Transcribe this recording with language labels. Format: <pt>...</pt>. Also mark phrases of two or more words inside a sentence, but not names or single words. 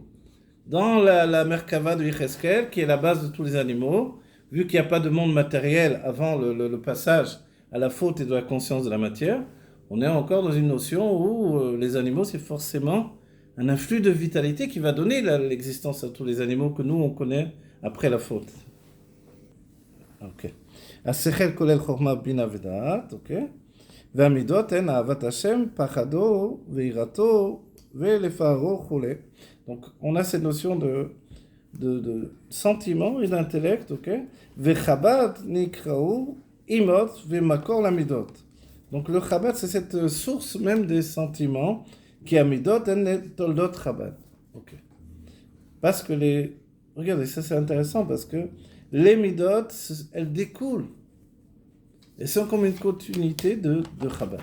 <fr>Dans la Merkava de Yecheskel, qui est la base de tous les animaux, vu qu'il n'y a pas de monde matériel avant le passage à la faute et de la conscience de la matière, on est encore dans une notion où les animaux, c'est forcément un influx de vitalité qui va donner l'existence à tous les animaux que nous, on connaît après la faute. Ok.</fr> <he>השכל כולל חוכמה, בינה ודעת, אוקיי? והמידות הן אהבת השם, פחדו ויראתו ולפארו וכולי.</he> <fr>Donc, on a cette notion de sentiment et d'intellect, ok?</fr> <he>וחב"ד נקראו אימות ומקור למידות.</he> <fr>Donc, le Chabad, c'est cette source même des sentiments qui a midot et toldot Chabad. Ok. Parce que regardez, ça c'est intéressant parce que les midot, elles découlent. Et sont comme une continuité de Chabad.</fr>